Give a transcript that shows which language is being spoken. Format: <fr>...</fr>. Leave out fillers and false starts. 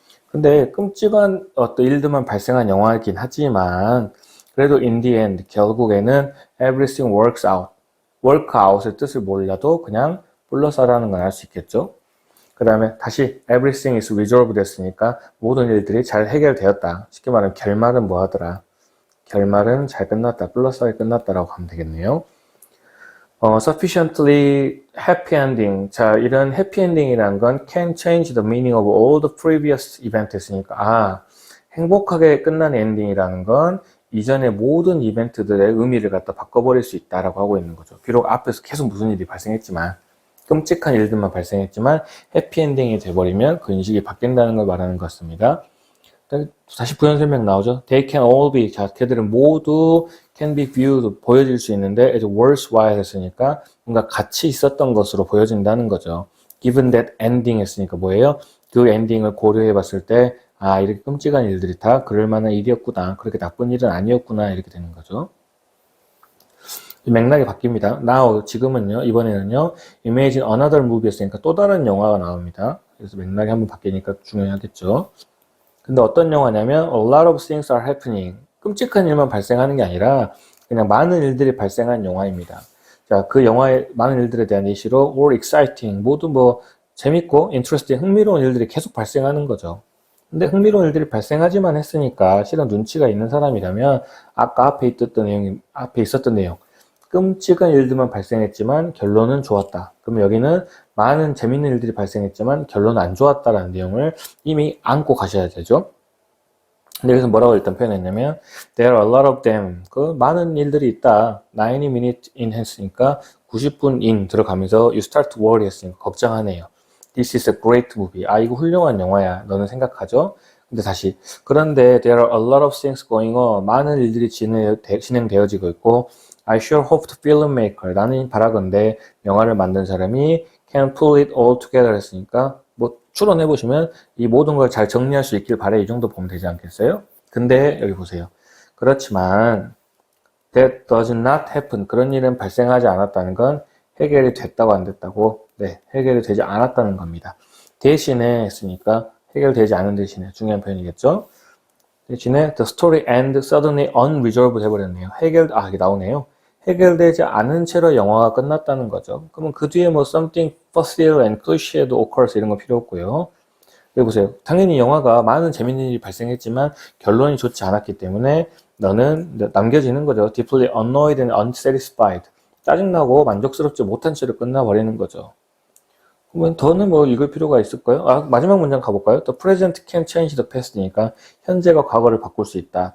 <ko>근데 끔찍한 어떤 일들만 발생한 영화이긴 하지만 그래도</ko> <en>in the end</en> <ko>결국에는</ko> <en>everything works out.</en> <ko>work out의 뜻을 몰라도 그냥 불러서라는 건 알 수 있겠죠. 그 다음에 다시</ko> <en>everything is resolved</en> <ko>됐으니까 모든 일들이 잘 해결되었다. 쉽게 말하면 결말은 뭐 하더라. 결말은 잘 끝났다. 플러스하게 끝났다라고 하면 되겠네요.</ko> <en>sufficiently happy ending.</en> <ko>자, 이런 happy ending이라는 건</ko> <en>can change the meaning of all the previous event</en> <ko>했으니까 행복하게 끝난 엔딩이라는 건 이전의 모든 이벤트들의 의미를 갖다 바꿔버릴 수 있다라고 하고 있는 거죠. 비록 앞에서 계속 무슨 일이 발생했지만 끔찍한 일들만 발생했지만 해피엔딩이 돼버리면 그 인식이 바뀐다는 걸 말하는 것 같습니다. 다시 부연 설명 나오죠.</ko> <en>They can all be.</en> <ko>자, 걔들은 모두</ko> <en>can be viewed.</en> <ko>보여질 수 있는데</ko> <en>as worthwhile</en> <ko>했으니까 뭔가 가치 있었던 것으로 보여진다는 거죠.</ko> <en>Given that ending</en> <ko>했으니까 뭐예요? 그 엔딩을 고려해 봤을 때 이렇게 끔찍한 일들이 다 그럴 만한 일이었구나. 그렇게 나쁜 일은 아니었구나. 이렇게 되는 거죠. 맥락이 바뀝니다.</ko> <en>Now,</en> <ko>지금은요, 이번에는요,</ko> <en>Imagine Another Movie</en> <ko>였으니까 또 다른 영화가 나옵니다. 그래서 맥락이 한번 바뀌니까 중요하겠죠. 근데 어떤 영화냐면</ko> <en>A lot of things are happening.</en> <ko>끔찍한 일만 발생하는 게 아니라 그냥 많은 일들이 발생한 영화입니다. 자, 그 영화의 많은 일들에 대한 예시로</ko> <en>all exciting,</en> <ko>모두 뭐 재밌고</ko> <en>interesting,</en> <ko>흥미로운 일들이 계속 발생하는 거죠. 근데 흥미로운 일들이 발생하지만 했으니까 실은 눈치가 있는 사람이라면 아까 앞에 있었던 내용 끔찍한 일들만 발생했지만 결론은 좋았다. 그러면 여기는 많은 재밌는 일들이 발생했지만 결론은 안 좋았다라는 내용을 이미 안고 가셔야 되죠. 근데 여기서 뭐라고 일단 표현했냐면</ko> <en>There are a lot of them.</en> <ko>그 많은 일들이 있다.</ko> <en>90 minutes in</en> <ko>했으니까 90분</ko> <en>in</en> <ko>들어가면서</ko> <en>You start to worry</en> <ko>했으니까 걱정하네요.</ko> <en>This is a great movie.</en> <ko>이거 훌륭한 영화야. 너는 생각하죠? 근데 다시 그런데</ko> <en>There are a lot of things going on.</en> <ko>많은 일들이 진행되어지고 있고</ko> <en>I sure hope the filmmaker.</en> <ko>나는 바라건대 영화를 만든 사람이</ko> <en>can pull it all together</en> <ko>했으니까 뭐 추론해보시면 이 모든 걸 잘 정리할 수 있길 바래. 이 정도 보면 되지 않겠어요? 근데 여기 보세요. 그렇지만</ko> <en>that does not happen.</en> <ko>그런 일은 발생하지 않았다는 건 해결이 됐다고 안 됐다고? 네, 해결이 되지 않았다는 겁니다. 대신에 했으니까 해결되지 않은 대신에 중요한 표현이겠죠? 대신에</ko> <en>the story end suddenly unresolved</en> <ko>해버렸네요. 이게 나오네요. 해결되지 않은 채로 영화가 끝났다는 거죠. 그러면 그 뒤에 뭐</ko> <en>something facile and cliché</en> <ko>도 occurs 이런 거 필요 없고요. 여기 보세요. 당연히 영화가 많은 재밌는 일이 발생했지만 결론이 좋지 않았기 때문에 너는 남겨지는 거죠.</ko> <en>deeply annoyed and unsatisfied.</en> <ko>짜증나고 만족스럽지 못한 채로 끝나버리는 거죠. 그러면 더는 뭐 읽을 필요가 있을까요? 마지막 문장 가볼까요?</ko> <en>The present can change the past니까</en> <ko>현재가 과거를 바꿀 수 있다.</ko>